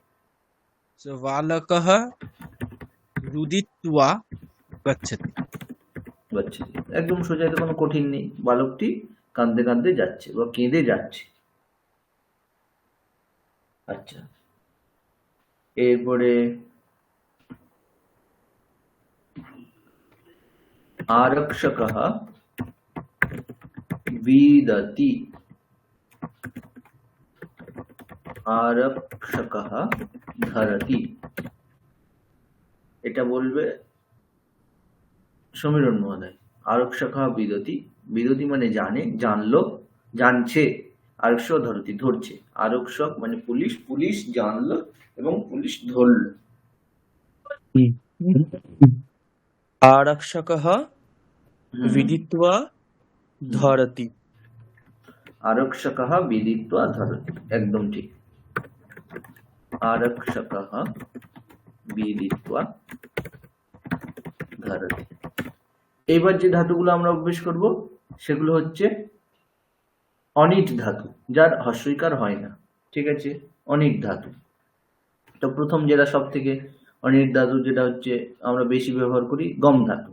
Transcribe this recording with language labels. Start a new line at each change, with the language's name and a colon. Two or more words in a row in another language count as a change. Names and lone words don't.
Sanskrit: বালকः রুদিত্বা গচ্ছতি।
Bangla: গচ্ছতি একদম সোজা, এতে কোনো কঠিন নেই। বালকটি কাঁদতে কাঁদতে যাচ্ছে বা কেঁদে যাচ্ছে। আচ্ছা, এরপরে
Sanskrit: आरक्षकः विदति, आरक्षकः धरति।
Bangla: এটা বলবে সমীরণ মহোদয়।
Sanskrit: আরক্ষকः বিদতি,
Bangla: বিদতি মানে জানে, জানলো, জানছে।
Sanskrit: আরক্ষ ধরতি, ধরছে।
Bangla: আরক্ষক মানে পুলিশ, পুলিশ জানলো এবং পুলিশ ধরলো।
Sanskrit: आरक्षकः হুম, विदित्वा धरति। आरक्षकः विदित्वा धरति,
Bangla: একদম ঠিক।
Sanskrit: आरक्षकः विदित्वा धरति।
Bangla: এবার যে ধাতুগুলো আমরা অভ্যেস করব সেগুলো হচ্ছে অনিট ধাতু, যার হস্যইকার হয় না। ঠিক আছে, অনিট ধাতু। তো প্রথম যেটা সব থেকে অনিট ধাতু, যেটা হচ্ছে আমরা বেশি ব্যবহার করি, গম ধাতু।